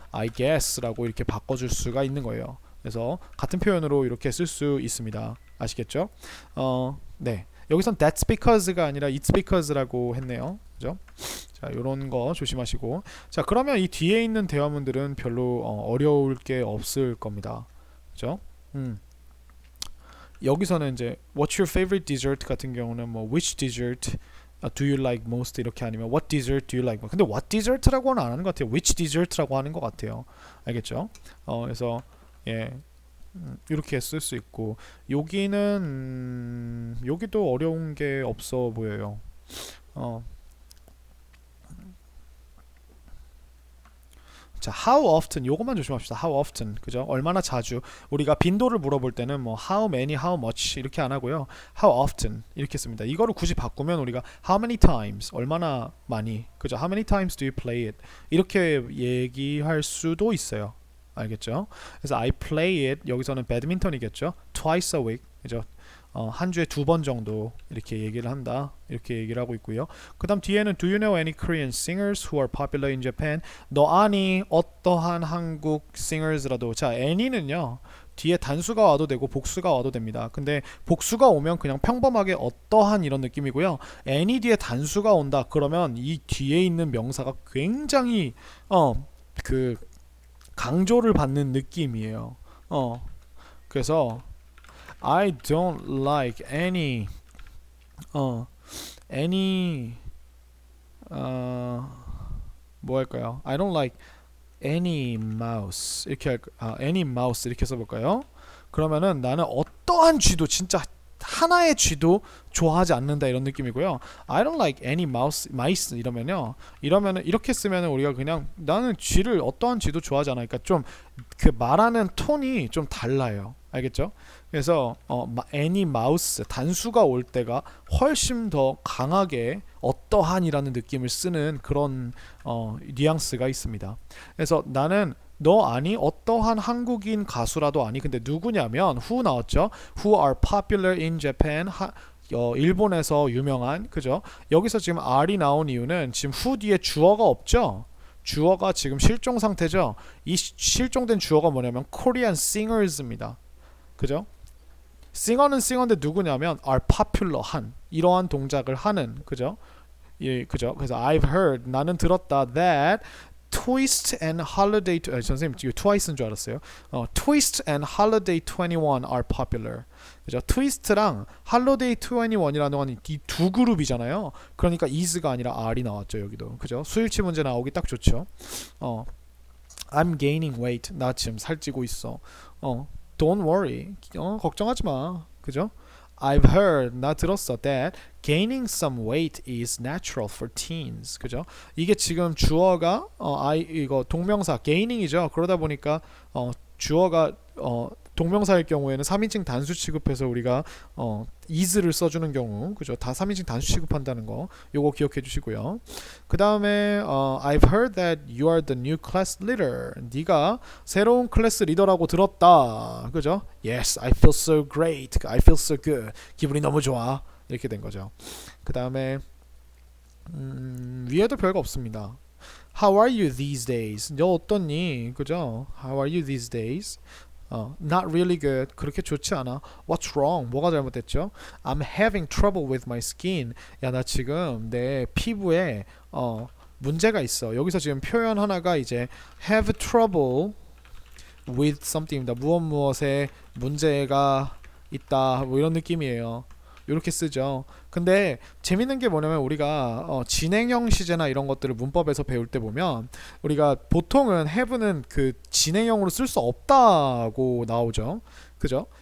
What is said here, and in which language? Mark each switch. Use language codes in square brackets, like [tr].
[en] I guess [ko] 라고 이렇게 바꿔줄 수가 있는 거예요. 그래서 같은 표현으로 이렇게 쓸 수 있습니다. 아시겠죠? 네. 여기선 [en] that's because [ko] 가 아니라 [en] it's because [ko] 라고 했네요. 그죠? 자, 요런 거 조심하시고. 자, 그러면 이 뒤에 있는 대화문들은 별로 어려울 게 없을 겁니다. 그죠? 여기서는 이제 what's your favorite dessert 같은 경우는 뭐 [en] which dessert do you like most [ko] 이렇게 아니면 [en] what dessert do you like most. [ko] 근데 what dessert라고는 안 하는 것 같아요. which dessert라고 하는 것 같아요. 알겠죠? 그래서 예. 이렇게 쓸 수 있고, 여기는 여기도 어려운 게 없어 보여요. 자, how often 요것만 조심합시다. how often, 그죠? 얼마나 자주. 우리가 빈도를 물어볼 때는 뭐 how many, how much 이렇게 안 하고요. how often 이렇게 씁니다. 이거를 굳이 바꾸면 우리가 [en] how many times, [ko] 얼마나 많이, 그죠? [en] how many times do you play it [ko] 이렇게 얘기할 수도 있어요. 알겠죠? 그래서 [en] I play it, [ko] 여기서는 배드민턴이겠죠? [en] twice a week, [ko] 그죠? 한 주에 2번 정도 이렇게 얘기를 한다. 이렇게 얘기를 하고 있고요. 그 다음 뒤에는 [en] Do you know any Korean singers who are popular in Japan? [ko] 너 아니 어떠한 한국 singers라도. 자, any는요. 뒤에 단수가 와도 되고 복수가 와도 됩니다. 근데 복수가 오면 그냥 평범하게 어떠한 이런 느낌이고요. any 뒤에 단수가 온다. 그러면 이 뒤에 있는 명사가 굉장히 그 강조를 받는 느낌이에요. 그래서 [en] I don't like any [ko] any 뭐 할까요? [en] I don't like any mouse 이렇게 any mouse 이렇게 [ko] 써볼까요? 그러면은 나는 어떠한 쥐도 진짜 하나의 쥐도 좋아하지 않는다 이런 느낌이고요. [en] I don't like any mice [ko] 이러면요. 이러면은 이렇게 쓰면은 우리가 그냥 나는 쥐를 어떠한 쥐도 좋아하지 않아. 그러니까 좀 그 말하는 톤이 좀 달라요. 알겠죠? 그래서 any mouse 단수가 올 때가 훨씬 더 강하게 어떠한이라는 느낌을 쓰는 그런 뉘앙스가 있습니다. 그래서 나는 너 아니 어떠한 한국인 가수라도 아니. 근데 누구냐면 who 나왔죠. [en] Who are popular in Japan. [ko] 일본에서 유명한. 그죠? 여기서 지금 R이 나온 이유는 지금 who 뒤에 주어가 없죠. 주어가 지금 실종 상태죠. 이 실종된 주어가 뭐냐면 Korean singers입니다. 그죠? 싱어는 싱어인데 누구냐면 are popular 한 이러한 동작을 하는. 그죠? 예, 그죠? 그래서 [en] I've heard [ko] 나는 들었다 that Twist and Holiday 선생님 이거 twice인 줄 알았어요. [en] Twist and Holiday 21 are popular. [ko] 그죠? 트위스트랑 Holiday 21이라는 건 이 두 그룹이잖아요. 그러니까 is가 아니라 are이 나왔죠 여기도. 그죠? 수일치 문제 나오기 딱 좋죠. [en] I'm gaining weight. [ko] 나 지금 살찌고 있어. [en] Don't worry. [ko] 걱정하지 마. 그죠? [en] I've heard. [ko] 나 들었어. [en] That gaining some weight is natural for teens. [ko] 그죠? 이게 지금 주어가 이거 동명사 gaining이죠. 그러다 보니까 주어가 동명사일 경우에는 3인칭 단수 취급해서 우리가 is를 써주는 경우, 그죠? 다 3인칭 단수 취급한다는 거, 요거 기억해 주시고요. 그 다음에 [en] I've heard that you are the new class leader. [ko] 네가 새로운 클래스 리더라고 들었다, 그죠? [en] Yes, I feel so great. I feel so good. [ko] 기분이 너무 좋아. 이렇게 된 거죠. 그 다음에 위에도 별거 없습니다. [en] How are you these days? [ko] 너 어떻니? 그죠? [en] How are you these days? Not really good. [ko] 그렇게 좋지 않아. [en] What's wrong? [ko] 뭐가 잘못됐죠? [en] I'm having trouble with my skin. [ko] 야, 나 지금 내 피부에 문제가 있어. 여기서 지금 표현 하나가 이제 [en] have trouble with something [ko] 입니다. 무엇에 문제가 있다. 뭐 이런 느낌이에요. 이렇게 쓰죠. 근데 재밌는 게 뭐냐면 우리가 진행형 시제나 이런 것들을 문법에서 배울 때 보면 우리가 보통은 have는 그 진행형으로 쓸 수 없다고 나오죠. 그죠?